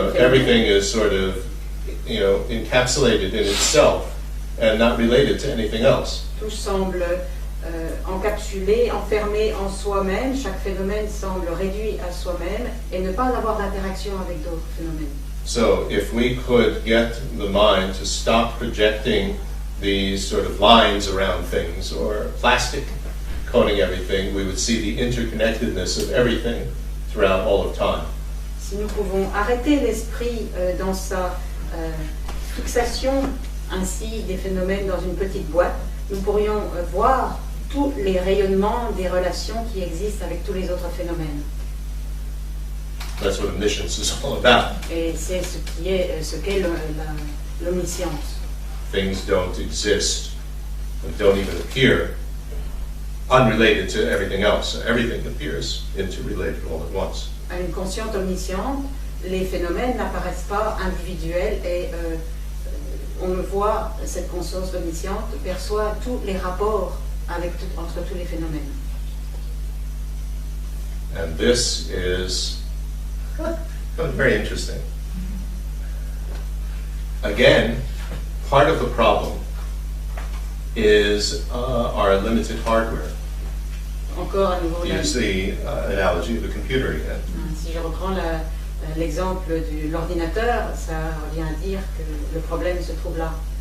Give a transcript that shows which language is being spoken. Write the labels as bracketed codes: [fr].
[en] So everything is sort of, encapsulated in itself and not related to anything else. [fr] Tout semble encapsulé, enfermé en soi-même, chaque phénomène semble réduit à soi-même et ne pas avoir d'interaction avec d'autres phénomènes. [en] So if we could get the mind to stop projecting these sort of lines around things or plastic coating everything, we would see the interconnectedness of everything throughout all of time. [fr] Si nous pouvons arrêter l'esprit dans sa fixation ainsi des phénomènes dans une petite boîte, nous pourrions voir tous les rayonnements des relations qui existent avec tous les autres phénomènes. [en] That's what omniscience is all about. [fr] Et c'est ce qu'est l'omniscience. [en] Things don't exist and don't even appear unrelated to everything else. Everything appears interrelated all at once. [fr] À une conscience omnisciente, les phénomènes n'apparaissent pas individuels et on le voit, cette conscience omnisciente perçoit tous les rapports entre tous les phénomènes. [en] And this is very interesting. Again, part of the problem is our limited hardware. [fr] Encore à nouveau, [en] Use the analogy of the computer again. [fr] si je reprends l'exemple de l'ordinateur, ça revient à dire que le problème se trouve là.